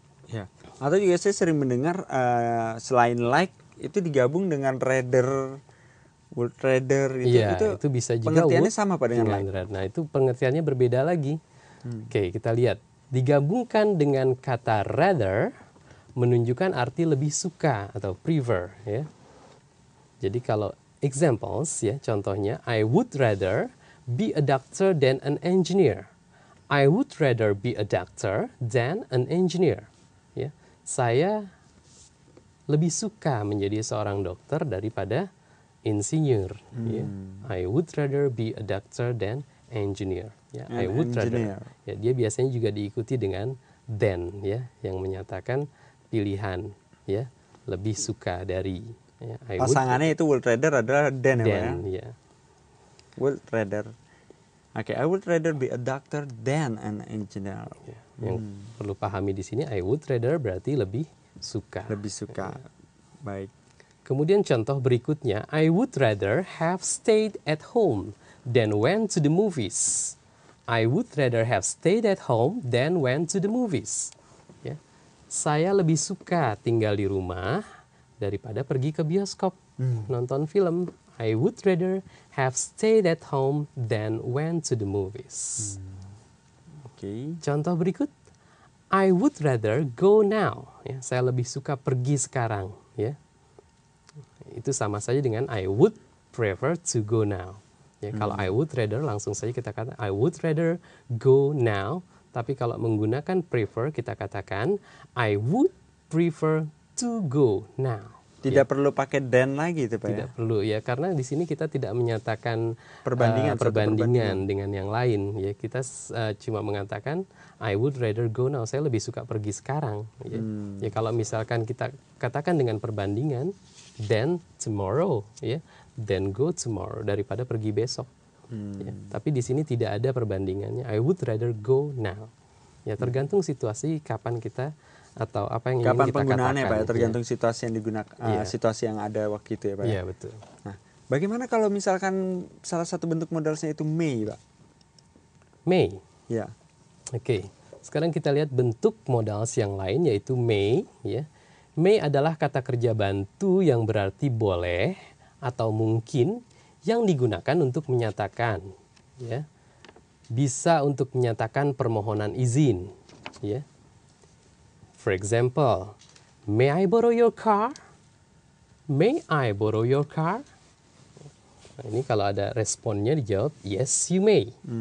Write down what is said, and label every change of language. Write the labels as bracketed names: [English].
[Indonesian] Ya. Atau juga saya sering mendengar selain like itu digabung dengan rather, would rather Iya, itu bisa juga pengertiannya [English] would [Indonesian] sama Pak dengan like. [English] rather. [Indonesian] Nah, itu pengertiannya berbeda lagi. Oke, kita lihat. Digabungkan dengan kata rather menunjukkan arti lebih suka atau prefer, ya. Jadi kalau examples, ya, contohnya, [English] I would rather be a doctor than an engineer. I would rather be a doctor than an engineer. [Indonesian] Ya, saya lebih suka menjadi seorang dokter daripada insinyur. Ya. [English] I would rather be a doctor than engineer. Ya, I would rather. [Indonesian] Ya, dia biasanya juga diikuti dengan than, ya, yang menyatakan pilihan, ya, lebih suka dari. Ya, Pasangannya itu would rather adalah than, ya Pak ya? Ya. [English] Would rather. Oke, I would rather be a doctor than an engineer. [Indonesian] Ya, yang perlu pahami di sini, [English] I would rather [Indonesian] berarti lebih suka. Lebih suka. Baik. Kemudian contoh berikutnya, [English] I would rather have stayed at home than went to the movies. I would rather have stayed at home than went to the movies. Ya. [Indonesian] Saya lebih suka tinggal di rumah daripada pergi ke bioskop nonton film. [English] I would rather have stayed at home than went to the movies. Oke. [Indonesian] Contoh berikut, [English] I would rather go now. [Indonesian] Ya, saya lebih suka pergi sekarang. Ya. Itu sama saja dengan [English] I would prefer to go now. Ya, kalau I would rather [Indonesian] langsung saja kita katakan [English] I would rather go now. [Indonesian] Tapi kalau menggunakan prefer kita katakan [English] I would prefer to go now. [Indonesian] Tidak perlu pakai than lagi itu Pak Tidak ya? perlu ya, karena di sini kita tidak menyatakan perbandingan dengan yang lain. [English] Ya, [Indonesian] kita cuma mengatakan [English] I would rather go now. [Indonesian] Saya lebih suka pergi sekarang. Ya, ya kalau misalkan kita katakan dengan perbandingan, [English] then tomorrow, [Indonesian] ya, [English] then go tomorrow [Indonesian] daripada pergi besok. Ya, tapi di sini tidak ada perbandingannya. [English] I would rather go now. [Indonesian] Ya, tergantung situasi kapan kita atau apa yang ingin kapan kita penggunaannya katakan. Pak ya? Tergantung Ya. situasi yang digunakan, situasi yang ada waktu itu ya Pak. Iya, betul. Nah, bagaimana kalau misalkan salah satu bentuk modalnya itu may Pak? May. Ya. Oke. Sekarang kita lihat bentuk modals yang lain yaitu may, ya. May adalah kata kerja bantu yang berarti boleh atau mungkin yang digunakan untuk menyatakan, ya. Bisa untuk menyatakan permohonan izin, ya. [English] For example, may I borrow your car? May I borrow your car? [Indonesian] Nah, ini kalau ada responnya dijawab [English] yes you may.